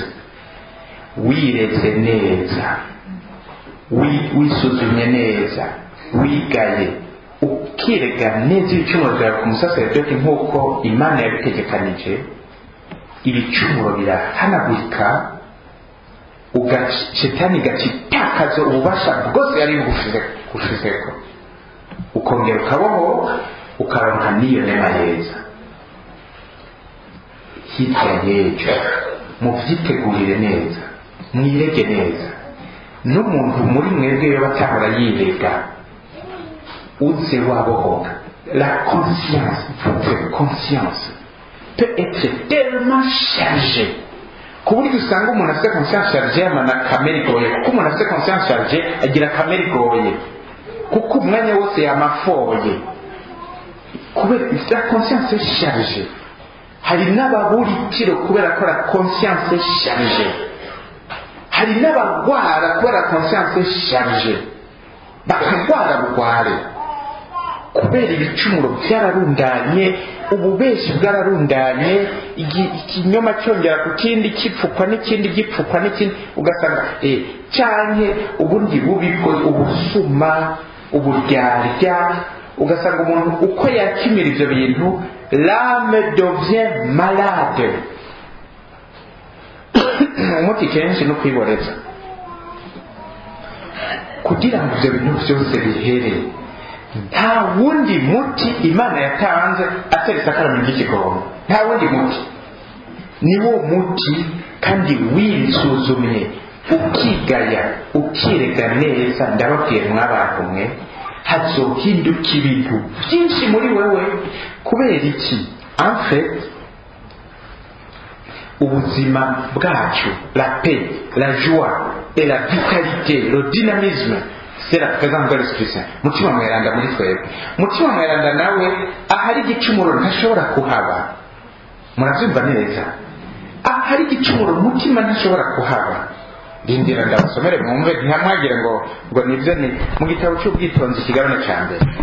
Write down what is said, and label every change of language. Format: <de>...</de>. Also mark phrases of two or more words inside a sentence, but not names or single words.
<rn>Wireze neza, wisuzumye neza, wigaye, ukirega neza ibicumuro byawe ku musaseredoti nk'uko Imana yabitegekanije, ibicumuro birahanagurika, Satani gacitakaza ububasha bwose yari bugushizeko, ukongera ukabaho ukaronka n'iyo nema yeza. Hirya y'ejo muvyitegurire neza, mwirege neza. N'umuntu muri mwebwe yo batahora yirega uze wabohoka.</rn> <fr>La conscience, votre conscience peut être tellement chargée</fr> <rn>ku buryo usanga umuntu afite</rn> <fr>conscience chargée</fr> <rn>amana kamere igoye, kuko umuntu afite</rn> <fr>conscience chargée</fr> <rn>agira kamere igoye, kuko umwanya wose yamafoye kubera</rn> <fr>la conscience chargée.</fr> <rn>Hari n'ababura itiro kubera ko</rn> <fr>la conscience chargée,</fr> <rn>hari n'abagwara kubera</rn> <fr>conscience chargée,</fr> <rn>bakagwara bugware kubera ibicumuro byararundanye, ububeshi bwararundanye, ikinyoma cyongera ku kindi, kipfukwa n'ikindi, gipfukwa n'ikindi, ugasanga cyanke ubundi bubi, ubusuma, uburyarya, ugasanga umuntu uko yakimira ibyo bintu</rn> <fr>l'âme devient malade.</fr> <rn>Umuti kenshi no kwiboreza kugira ngo ibyo bintu byose bihere. Nta wundi muti Imana yatanze atari isakaramentu ry'ikigongo, nta wundi muti, niwo muti. Kandi wisuzumye ukigaya ukirega neza, ndababwiye mw'abantu mwe hazohinduka ibintu byinshi muri wewe. Kubera iki?</rn> <fr>En fait</fr> <rn>ubuzima bwacu,</rn> <fr>la paix, la joie et la vitalité, le dynamisme, c'est la présence de l'Esprit Saint.</fr> <rn>Mutima mweranda muri twebwe. Mutima mweranda nawe ahari igicumuro ntashobora kuhaba. Murabyumva neza? Ahari igicumuro mutima ntashobora kuhaba. Rindira ndabasomere mwumve, ntamwagire ngo nibyo ni mu gitabo cy'ubwitonzi ikigabane cya mbere.</rn>